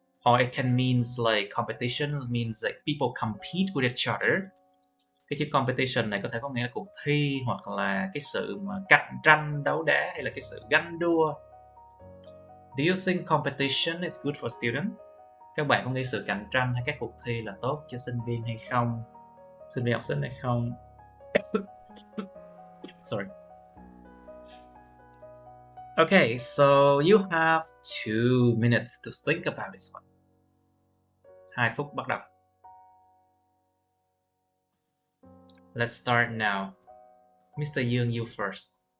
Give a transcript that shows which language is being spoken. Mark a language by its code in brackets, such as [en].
[en] Or it can means like competition means like people compete with each other. [vi] Cái chữ competition này có thể có nghĩa là cuộc thi hoặc là cái sự mà cạnh tranh đấu đá hay là cái sự ganh đua. [en] Do you think competition is good for students? [vi] Các bạn có nghĩ sự cạnh tranh hay các cuộc thi là tốt cho sinh viên hay không? Sinh viên học sinh hay không? [en] Sorry. Okay, so you have 2 minutes to think about this one. [vi] 2 phút bắt đầu. [en] Let's start now. Mr. Dương, you first.